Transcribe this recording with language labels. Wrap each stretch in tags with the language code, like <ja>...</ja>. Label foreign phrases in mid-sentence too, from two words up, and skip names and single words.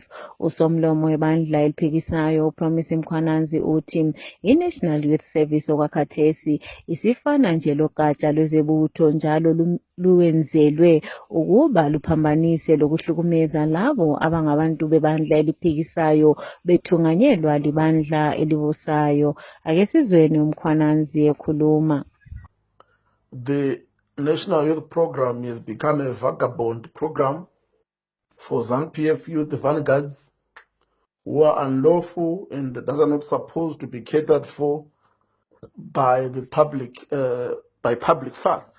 <nd>Usomlomo webandla eliphikisayo uPromise Mkhwanazi uthi i-National Youth Service okwakhathesi isifana nje logatsha lwezebutho njalo luwenzelwe ukuba luphambanise lokuhlukumeza labo abangabantu bebandla eliphikisayo bethunganyelwa libandla elibusayo. Ake sizweni uMkhwanazi ekhuluma.</nd> <en>The National Youth Program has become a vagabond program for ZANU-PF youth vanguards who are unlawful and that are not supposed to be catered for by the public, by public funds.</en>